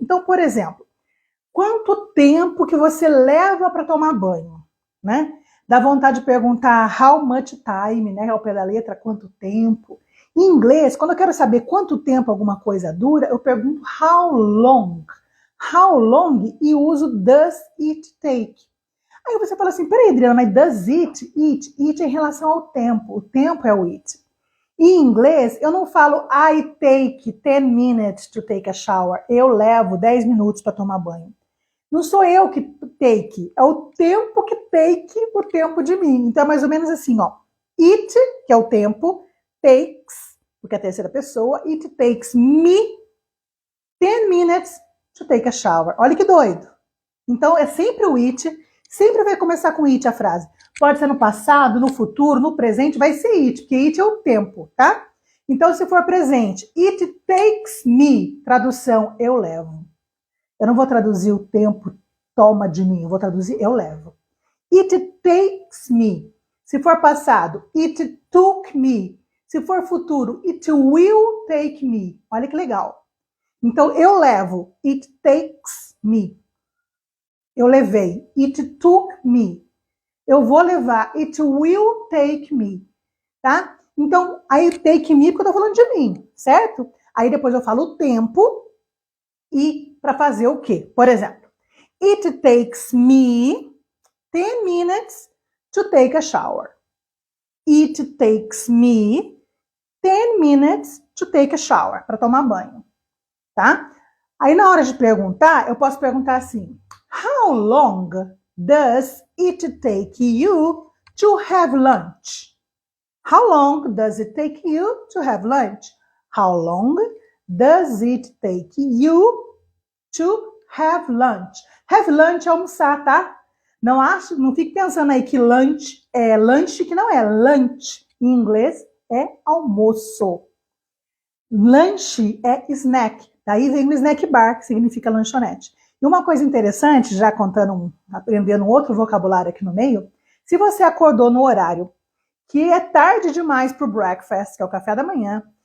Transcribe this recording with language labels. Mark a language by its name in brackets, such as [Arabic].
[Portuguese] Então, por exemplo, quanto tempo que você leva para tomar banho, né? Dá vontade de perguntar [English] how much time, [Portuguese] né? Ao pé da letra, quanto tempo. Em inglês, quando eu quero saber quanto tempo alguma coisa dura, eu pergunto [English] how long. How long [Portuguese] e uso [English] does it take. [Portuguese] Aí você fala assim, peraí, Adriana, mas [English] does it? [Portuguese] It é em relação ao tempo. O tempo é o it. Em inglês, eu não falo [English] I take 10 minutes to take a shower. [Portuguese] Eu levo 10 minutos para tomar banho. Não sou eu que take, é o tempo que take o tempo de mim. Então é mais ou menos assim, ó. It, que é o tempo, takes, porque é a terceira pessoa, [English] it takes me 10 minutes to take a shower. [Portuguese] Olha que doido. Então é sempre o it, sempre vai começar com it a frase. Pode ser no passado, no futuro, no presente, vai ser it, porque it é o tempo, tá? Então se for presente, [English] it takes me, [Portuguese] tradução, eu levo. Eu não vou traduzir o tempo toma de mim, eu vou traduzir eu levo. [English] It takes me. [Portuguese] Se for passado, [English] it took me. [Portuguese] Se for futuro, [English] it will take me. [Portuguese] Olha que legal. Então, eu levo, [English] it takes me. [Portuguese] Eu levei, [English] it took me. [Portuguese] Eu vou levar, [English] it will take me. Tá? [Portuguese] Então, aí [English] take me [Portuguese] porque eu tô falando de mim, certo? Aí depois eu falo o tempo e para fazer o quê? Por exemplo, [English] it takes me 10 minutes to take a shower. It takes me 10 minutes to take a shower, [Portuguese] para tomar banho, tá? Aí na hora de perguntar, eu posso perguntar assim, [English] how long does it take you to have lunch? How long does it take you to have lunch? How long does it take you to have lunch? [Portuguese] Have lunch é almoçar, tá? Não fique pensando aí que lunch é lanche, que não é. Lunch, em inglês, é almoço. Lanche é snack. Daí vem o snack bar, que significa lanchonete. E uma coisa interessante, já aprendendo um outro vocabulário aqui no meio, se você acordou no horário que é tarde demais para o breakfast, que é o café da manhã,